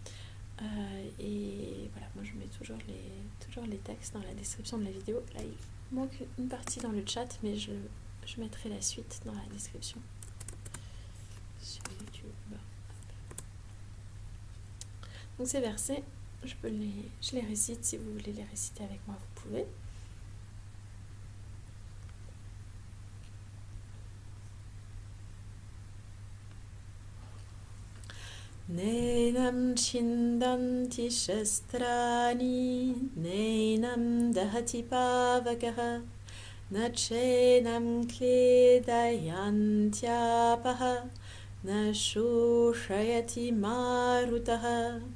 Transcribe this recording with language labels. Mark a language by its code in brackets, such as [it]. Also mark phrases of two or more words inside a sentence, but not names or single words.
[fr] Et voilà, moi je mets toujours les textes dans la description de la vidéo. Là, il manque une partie dans le chat, mais je mettrai la suite dans la description sur YouTube. Donc ces versets, je les récite. Si vous voulez les réciter avec moi, vous pouvez. [sa] Nenam chindanti shastrani, nenam dahati pavakaha, Nachenam kledayantyapaha, nashushayati marutaha,